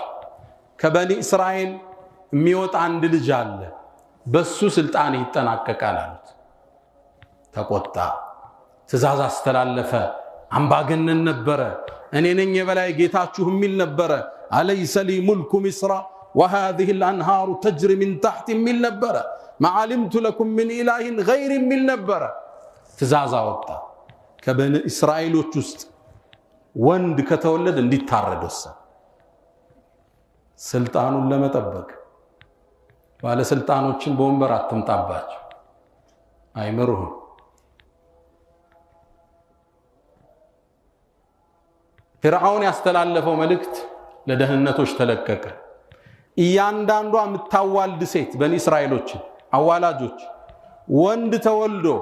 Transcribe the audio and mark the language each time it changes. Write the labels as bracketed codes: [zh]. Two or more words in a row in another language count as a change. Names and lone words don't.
[am] ከበኒ እስራኤል የሚወጣ አንድ ልጅ አለ፣ በሱ ስልጣን ይጠናቀቃል አሉት። ተቆጣ። ትእዛዝ አስተላለፈ። አምባገነን ነበረ። እኔ ነኝ የበላይ ጌታችሁ የሚል ነበረ። [ar] أليس لي ملك مصر وهذه الانهار تجري من تحت [am] የሚል ነበረ። [ar] ما علمت لكم من اله غير [am] የሚል ነበረ። ትእዛዝ አወጣ። ከበኒ እስራኤሎች ውስጥ ወንድ ከተወለደ እንዲታረድ ወሰነ። ስልጣኑን ለመጠበቅ ባለ ስልጣኖችን በወንበር አትምጣባቸው፣ አይመሩህም። ፊርዓውን ያስተላለፈው መልእክት ለደህንነቶች ተለቀቀ። እያንዳንዷ የምታዋልድ ሴት በኒ እስራኤሎች አዋላጆች ወንድ ተወልዶ